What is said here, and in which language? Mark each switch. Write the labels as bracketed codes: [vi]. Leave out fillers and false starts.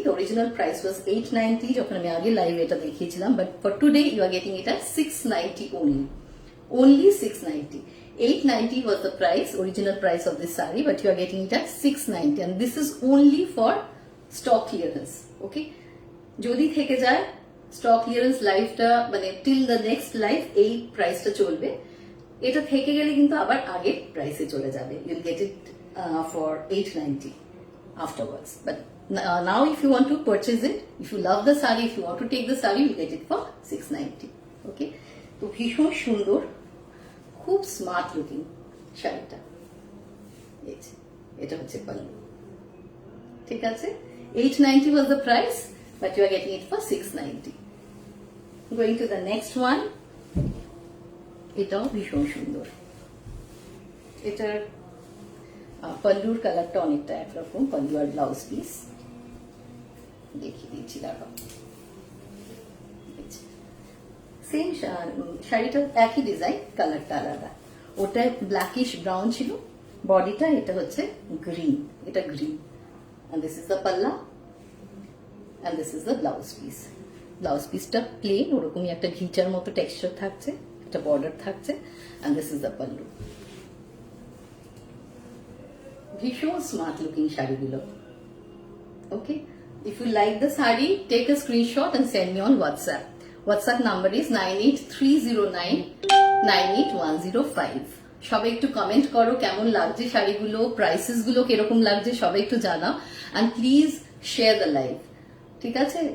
[en] The original price was 890 [bn] যখন আমি আগে লাইভে এটা দেখিয়েছিলাম, [en] but for today you are getting it at 690 only. Only 690. 890 was the price, original price of this saree, but you are getting it at 690, and this is only for stock clearance. [bn] Okay, যদি থেকে যায় stock clearance লাইভটা, মানে [en] till the next live [bn] এই প্রাইসটা চলবে। এটা থেকে গেলে কিন্তু আবার আগের প্রাইসে চলে যাবে। [en] You'll get it for 890 afterwards. But now if you want to purchase it, if you love the saree, if you want to take the saree, you get it for 690. [bn] Okay, তো ভীষণ সুন্দর, খুব স্মার্ট লুকিং শাড়িটা। এটা হচ্ছে পাল্লু, ঠিক আছে। [en] 890 was the price, but you are getting it for 690. Going to the next one. [bn] এটাও ভীষণ সুন্দর। এটার পাল্লুর কালারটা অনেকটা একরকম, পাল্লু আর ব্লাউজ পিস দেখিয়ে দিচ্ছি, দাঁড়াও। সেম শাড়িটা, একই ডিজাইন, কালারটা আলাদা। ওটা ব্ল্যাকিশ ব্রাউন ছিল বডিটা, এটা হচ্ছে গ্রিন, এটা green. [en] and this is the palla and this is the blouse piece. [bn] Blouse পিসটা প্লেন, ওরকমই একটা ঘিচার মতো টেক্সচার থাকছে, একটা বর্ডার থাকছে, [en] and this is the pallu. [bn] ভীষণ স্মার্ট লুকিং শাড়িগুলো। [en] Okay, if you like the saree, take a screenshot and send me on WhatsApp. WhatsApp number is 9830998105. [bn] সবাই একটু কমেন্ট করো কেমন লাগছে শাড়িগুলো, প্রাইসেস গুলো কিরকম লাগছে, সবাই একটু জানাও। [en] and please share the live, [bn] ঠিক আছে?